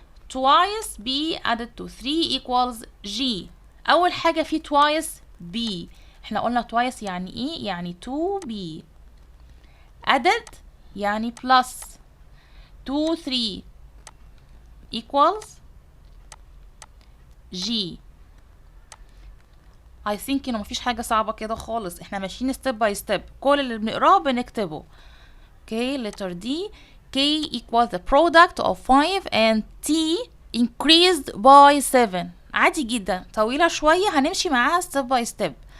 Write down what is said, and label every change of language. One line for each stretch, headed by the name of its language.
English: twice B added to 3 equals G.
Arabic: أول حاجة في twice B. احنا قلنا twice يعني ايه؟ يعني 2B.
English: added يعني plus 2 3 equals G. I think
Arabic: انه مفيش حاجة صعبة كده خالص، احنا ماشيين step by step، كل اللي بنقراه بنكتبه.
English: Okay, letter D. K equals the product of 5 and T increased by 7.
Arabic: عادي جدا، طويلة شوية هنمشي معاها step by step.